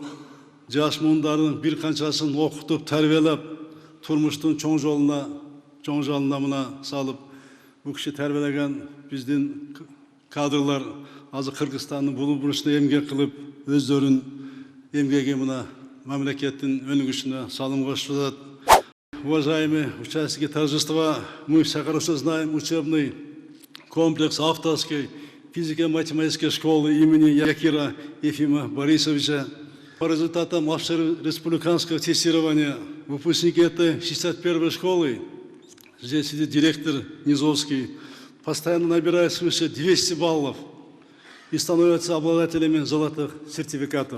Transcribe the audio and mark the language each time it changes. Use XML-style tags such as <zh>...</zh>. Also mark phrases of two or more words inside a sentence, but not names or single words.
<ky>Жаш мундардын бир канчасын окутуп, тарбиялап, турмуштун чоң жолуна мына салып, бул киши тарбиялаган биздин кадрлар азыр Кыргызстандын бул бурчунда эмгек кылып, өздөрүн эмгеги мына мамлекеттин өнүгүшүнө салым кошуп жатат.</ky> <ru>Уважаемые участники торжества, мы все хорошо знаем учебный комплекс авторской физико-математической школы имени Якира Ефима Борисовича. По результатам республиканского тестирования выпускники этой 61-й школы, здесь сидит директор Низовский, постоянно набирают свыше 200 баллов и становятся обладателями золотых сертификатов.</ru>